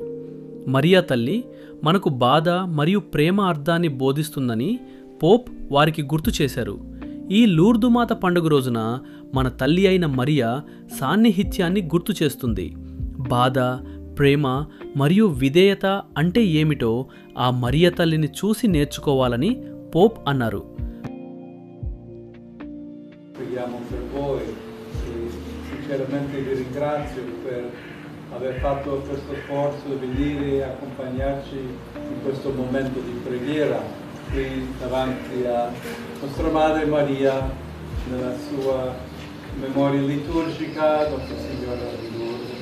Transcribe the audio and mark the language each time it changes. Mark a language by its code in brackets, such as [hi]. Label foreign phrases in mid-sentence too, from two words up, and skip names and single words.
[te] మరియా తల్లి మనకు బాధ మరియు ప్రేమ అర్థాన్ని బోధిస్తుందని పోప్ వారికి గుర్తు చేశారు. ఈ లూర్దుమాత పండుగ రోజున మన తల్లి అయిన మరియా సాన్నిహిత్యాన్ని గుర్తు చేస్తుంది. బాధ, ప్రేమ మరియు విధేయత అంటే ఏమిటో ఆ మరియా తల్లిని చూసి నేర్చుకోవాలని పోప్ అన్నారు. [it] aver fatto questo sforzo di venire e accompagnarci in questo momento di preghiera qui davanti a nostra Madre Maria nella sua memoria liturgica, Nostra Signora di Lourdes.